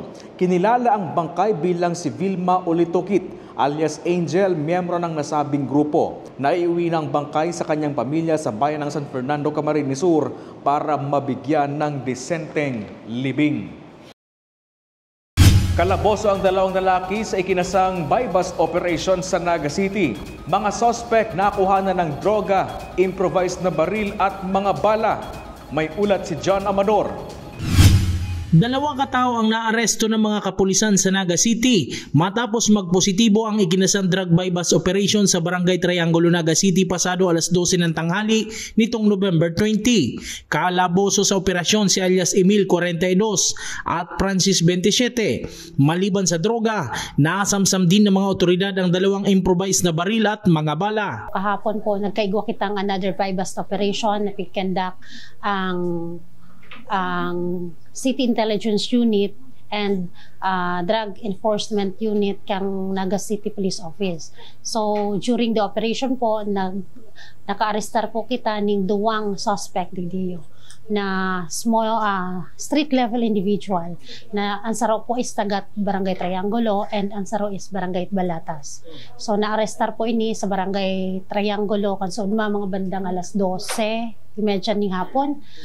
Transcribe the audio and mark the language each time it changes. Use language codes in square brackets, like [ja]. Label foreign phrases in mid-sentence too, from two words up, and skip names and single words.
[tl] Kinilala ang bangkay bilang si Vilma Olitokit alias Angel, miyembro ng nasabing grupo. Naiuwi ng bangkay sa kanyang pamilya sa bayan ng San Fernando, Camarines Sur para mabigyan ng disenteng libing. Kalaboso ang dalawang lalaki sa ikinasang [en] buy-bust operation [tl] sa Naga City. Mga suspect nakuha na ng droga, improvised na baril at mga bala. May ulat si John Amador. Dalawang katao ang naaresto ng mga kapulisan sa Naga City matapos magpositibo ang ikinasang [en] drug buy-bust operation [tl] sa Barangay Triangulo, Naga City pasado alas 12 ng tanghali nitong November 20. Kalaboso sa operasyon si alias Emil 42 at Francis 27. Maliban sa droga, nasamsam din ng mga otoridad ang dalawang improvised na baril at mga bala. [bik] Kahapon po nagkaigwa kitang [en] another buy-bust operation [bik] na pikendak ang City Intelligence Unit and Drug Enforcement Unit kang Naga City Police Office. So [en] during the operation [bik] po, naka-arrestar po kita ning duwang suspect digdiyo na [en] small street level individual [bik] na ang saro po is tagat Barangay Triangulo and ang saro is Barangay Balatas. So na-arrestar po ini sa Barangay Triangulo kan mga bandang alas 12:30 ning hapon.